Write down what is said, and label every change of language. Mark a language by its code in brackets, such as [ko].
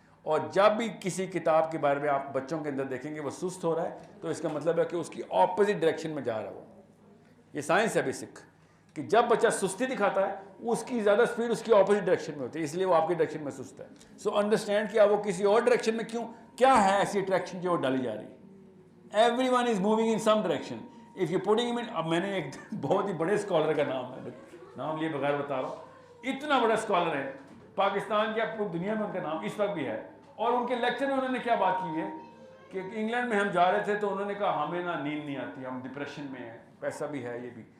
[ur] اور جب بھی کسی کتاب کے بارے میں آپ بچوں کے اندر دیکھیں گے وہ سست ہو رہا ہے تو اس کا مطلب ہے کہ اس کی اپوزٹ ڈائریکشن میں جا رہا ہے. یہ سائنس ہے بیسک, کہ جب بچہ سستی دکھاتا ہے اس کی زیادہ سپیڈ اس کی اپوزٹ ڈائریکشن میں ہوتی ہے, اس لیے وہ آپ کی ڈائریکشن میں سست ہے. [en] so understand [ur] کیا وہ کسی اور ڈائریکشن میں کیوں, کیا ہے ایسی اٹریکشن جو ڈالی جا رہی ہے. [en] Everyone is moving in some direction. If you're putting him in, [ur] اب میں نے ایک بہت ہی بڑے اسکالر کا نام لیے بغیر بتا رہا ہوں, اتنا بڑا اسکالر ہے پاکستان کے پوری دنیا میں ان کا نام اس وقت بھی ہے. اور ان کے لیکچر میں انہوں نے کیا بات کی ہے کہ انگلینڈ میں ہم جا رہے تھے تو انہوں نے کہا ہمیں نا نیند نہیں آتی, ہم ڈپریشن میں ہیں, پیسہ بھی ہے یہ بھی.